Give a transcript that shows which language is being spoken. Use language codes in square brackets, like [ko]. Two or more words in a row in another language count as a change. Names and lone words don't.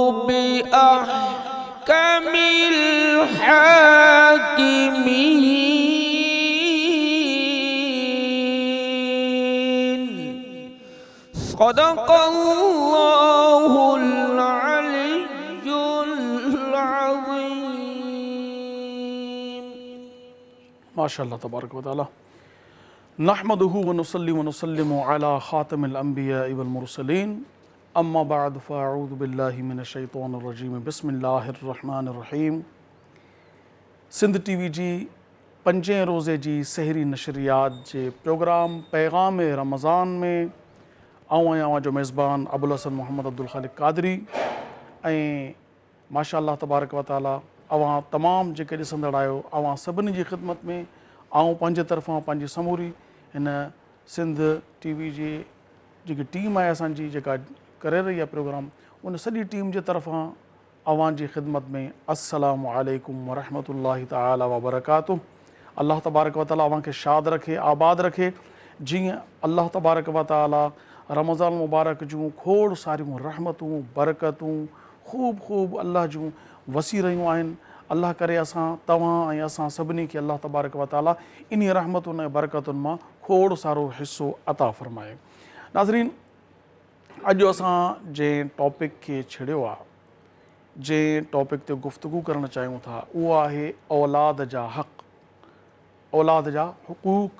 [ar] بأحكم الحاكمين صدق الله العلي العظيم। ما شاء الله تبارك وتعالى. نحمده ونصلي ونسلم على خاتم الأنبياء والمرسلين. أما بعد فأعوذ بالله من الشيطان الرجيم. بسم الله الرحمن الرحيم. [sd] सिंध टीवी जी 5 रोज़े जी सहरी नशरियात जे प्रोग्राम पैगाम रमज़ान में आऊं आहियां जो मेज़बान अबुल हसन मोहम्मद अब्दुल ख़ालिक़ क़ादरी। ऐं माशाअल्लाह तबारक व तआला अवां तमामु जेके ॾिसंदड़ आहियो, अवां सभिनी जी ख़िदमत में आऊं पंहिंजे तरफ़ां पंहिंजी समूरी हिन सिंध टीवी जी जेकी टीम आहे असांजी जेका करे रही आहे प्रोग्राम, उन सॼी टीम जे तरफ़ां अवां जी ख़िदमत में [ar] السلام عليكم ورحمة الله تعالى وبركاته. [sd] अल्लाह तबारक व तआला अवां खे शाद रखे, आबाद रखे। जीअं अल्लाह तबारक व तआला रमज़ान मुबारक जूं खोड़ सारियूं रहमतूं बरकतूं ख़ूब ख़ूब अल्लाह जूं वसी रहियूं आहिनि। अल्लाह करे असां तव्हां ऐं असां सभिनी खे अल्लाह तबारक व तआला इन रहमतुनि ऐं बरकतुनि मां खोड़ सारो हिसो अता फ़रमाए। नाज़रीन, अॼु असां जंहिं टॉपिक खे छेड़ियो आहे, जंहिं टॉपिक ते गुफ़्तगू करणु चाहियूं था, उहो आहे औलाद जा हक़, औलाद जा हुक़ूक़।